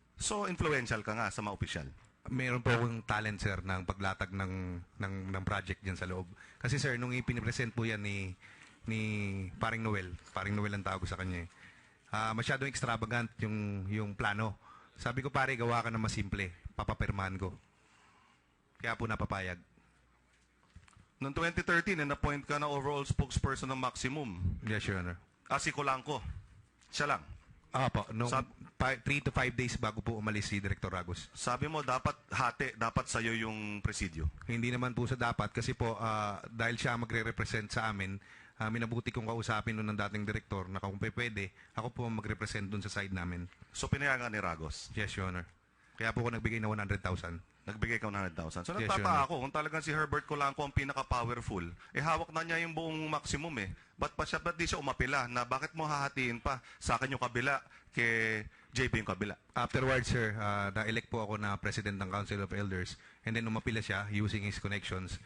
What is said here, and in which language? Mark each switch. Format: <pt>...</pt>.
<tl>So, influential ka nga sa mga opisyal? Meron po akong talent, sir, ng paglatag ng project dyan sa loob. Kasi, sir, nung ipinipresent po yan ni Paring Noel ang tawag ko sa kanya, masyadong extravagant yung plano. Sabi ko, pare, gawa ka na mas simple. Papapirmahan ko. Kaya po napapayag. Noong 2013, na-appoint ka na overall spokesperson ng Maximum.</tl> <en>Yes, Your Honor.</en> <tl>Si Colangco. Siya lang. Po. Nung 3 to 5 days bago po umalis si Director Ragos. Sabi mo, dapat sa'yo yung presidio. Hindi naman po sa dapat kasi po, dahil siya magre-represent sa amin, minabuti kong kausapin noon ng dating direktor na kung pwede, ako po magre-represent doon sa side namin. So, pinayagan ni Ragos?</tl> <en>Yes, Your Honor.</en> <tl>Kaya po ako nagbigay na 100,000. Nagbigay ka ng 100,000. So,</tl> <en>Yes,</en> <tl>nagtaka ako, kung talagang si Herbert Colangco ang pinaka-powerful, hawak na niya yung buong Maximum Ba't di siya umapila na bakit mo hahatiin pa sa akin yung kabila kay Jaybee yung kabila? Afterwards, sir, na-elect po ako na President ng Council of Elders and then umapila siya</tl> <en>using his connections.</en>